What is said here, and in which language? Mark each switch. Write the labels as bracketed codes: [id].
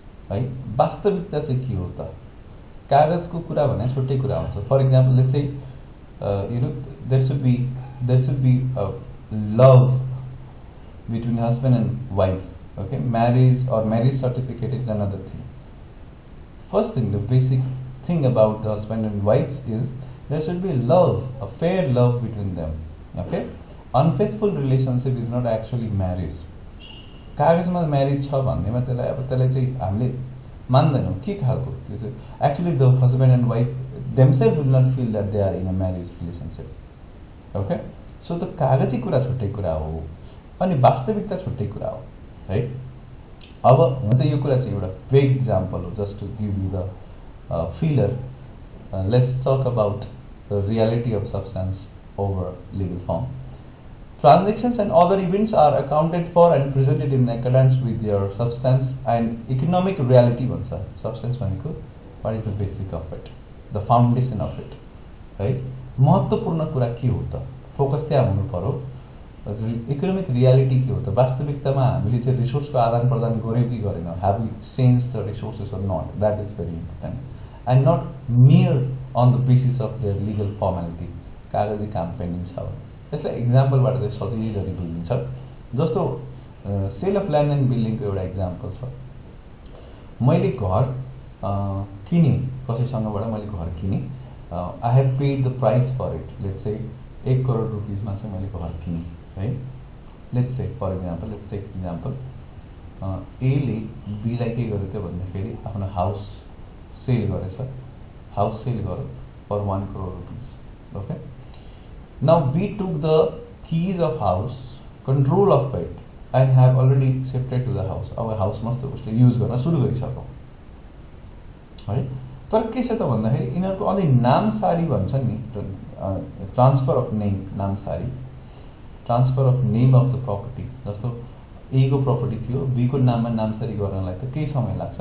[ne] है वास्तविकता चाहिँ के हो त कागजको कुरा भने छुट्टै कुरा हुन्छ [en] For example let's say there should be a love between husband and wife. Okay, marriage or marriage certificate is another thing. First thing, the basic thing about the husband and wife is there should be love, a fair love between them. Okay, unfaithful relationship is not actually marriage. [ne] कागजमा marriage छ भन्नेमा त्यसलाई चाहिँ हामीले मान्दैनौं के खालको त्यो चाहिँ [en] actually the husband and wife themselves will not feel that they are in a marriage relationship. [ne] Okay, so the कागजी कुरा छुट्टै कुरा हो अनि वास्तविकता छुट्टै कुरा हो, राइट? अब हुन त यो कुरा चाहिँ एउटा बिग एक्जाम्पल हो [en] Just to give you the feeler. Let's talk about the reality of substance over legal form. Transactions and other events are accounted for and presented in accordance with their substance and economic reality. Substance [ne] भनेको [en] what is the basic of it, the foundation of it, right? [ne] महत्त्वपूर्ण कुरा के हो त, focus त्यहाँ हुनु पर्यो. Economic reality के हो त, वास्तविकतामा हामीले चाहिँ रिसोर्सको आदान प्रदान गर्यौं कि गरेनौं, [en] have we changed the resources or not, that is very important, and not mere on the basis of their legal formality [ne] कागजी काम पेन्डिङ छ भने। यसलाई इक्जाम्पलबाट चाहिँ सजिलै बुझिन्छ। जस्तो सेल अफ ल्यान्ड एन्ड बिल्डिङको एउटा इक्जाम्पल छ। मैले घर किने, कसैसँगबाट मैले घर किने, [en] I have paid the price for it, let's say [ne] 1 crore रुपिसमा चाहिँ मैले घर किने है। [en] let's say for example, let's take example, [ne] एले बीलाई के गर्यो त्यो भन्दाखेरि आफ्नो हाउस सेल गरेछ, हाउस सेल गर्यो for 1 crore rupees. [en] Okay, now B took the keys of house, control of it, and have already shifted to the house. [ne] अब house मस्त उसले युज गर्न सुरु गरिसक्यो है। तर के छ त भन्दाखेरि यिनीहरूको अलि नामसारी भन्छ नि, transfer of name, नामसारी, [en] Transfer of name of the property. [ne] जस्तो ए को प्रपर्टी थियो, बी को नाममा नामसारी गर्नलाई त केही समय लाग्छ।